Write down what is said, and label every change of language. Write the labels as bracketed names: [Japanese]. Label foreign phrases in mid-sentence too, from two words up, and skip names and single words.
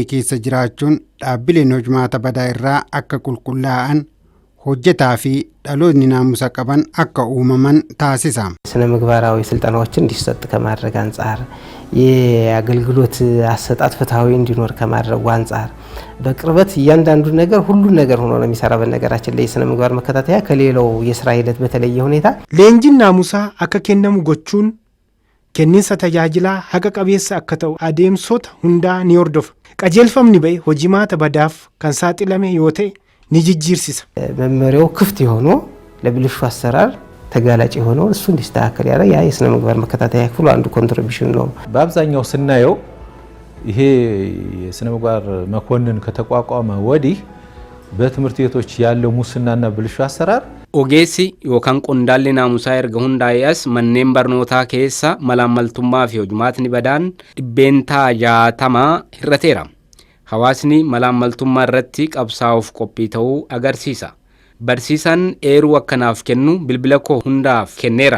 [Oromo] keessa jiraachuun dhaabbileen hojumaata badaa irraa akka qulqullaa'an hojjetaa fi dhaloonni naamusa qaban akka uumaman taasisa. [Amharic] ስነ ምግባራዊ ስልጠናዎችን እንዲሰጥ ከማድረግ አንጻር የአገልግሎት አሰጣጥ ፍትሃዊ እንዲኖር ከማድረግ አንጻር በቅርበት እያንዳንዱ ነገር ሁሉ ነገር ሆኖ ነው የሚሰራ። በነገራችን ላይ የስነ ምግባር መከታተያ ከሌላው የስራ ሂደት በተለየ ሁኔታ [Oromo] leenjiin naamusaa akka kennamu gochuun kenniinsa tajaajilaa haqa qabeessa akka ta'u adeemsota hundaa ni hordofa. Qajeelfamni ba'e hojimaata badaaf kan saaxilame yoo ta'e ni jijjiirsisa. [Amharic] መመሪያው ክፍት የሆነ ለብልሹ አሰራር ተጋላጭ የሆነው እሱ እንዲስተካከል ያደርጋል። ያ የስነ ምግባር መከታተያ ክፍሉ አንዱ ኮንትሪቢዩሽን ነው። በአብዛኛው ስናየው ይሄ የስነ ምግባር መኮንን ከተቋቋመ ወዲህ በትምህርት ቤቶች ያለው ሙስናና ብልሹ አሰራር [Oromo] ogeessi yookaan qondaalli naamusaa erga hundaa'es manneen barnootaa keessa malaammaltummaa fi hojumaatni badaan dhibbeentaa 60 hir'ateera. Hawaasni malaammaltummaa irratti qabsaa'uuf qophii ta'uu agarsiisa. Barsiisaan eeruu akkanaaf kennu bilbila koo hundaaf kenneera.